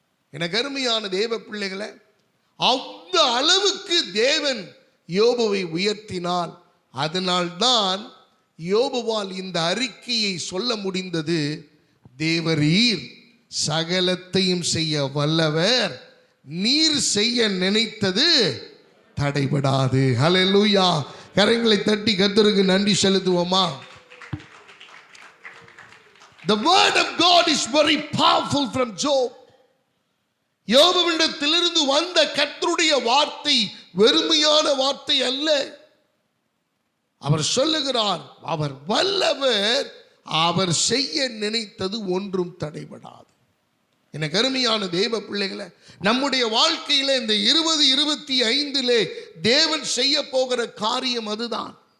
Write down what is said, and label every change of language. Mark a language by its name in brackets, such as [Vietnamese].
[Tamil] எனக்கு அருமையான தேவ பிள்ளைகளை, அந்த அளவுக்கு தேவன் யோபுவை உயர்த்தினால், அதனால்தான் யோபுவால் இந்த அறிக்கையை சொல்ல முடிந்தது. தேவரீர் சகலத்தையும் செய்ய வல்லவர், நீர் செய்ய நினைத்தது தடைபடாது. ஹல்லேலூயா. கரங்களை தட்டி கர்த்தருக்கு நன்றி செலுத்துவோமா? [English] The word of God is very powerful from Job. [Tamil] யோபுவிடத்திலிருந்து வந்த கர்த்தருடைய வார்த்தை வெறுமையான வார்த்தை அல்ல. அவர் சொல்லுகிறார், அவர் வல்லவர், அவர் செய்ய நினைத்தது ஒன்றும் தடைபடாது. எனக்கு அருமையான தேவ பிள்ளைகளை, நம்முடைய வாழ்க்கையில இந்த 2025 தேவன் செய்ய போகிற காரியம் அதுதான்.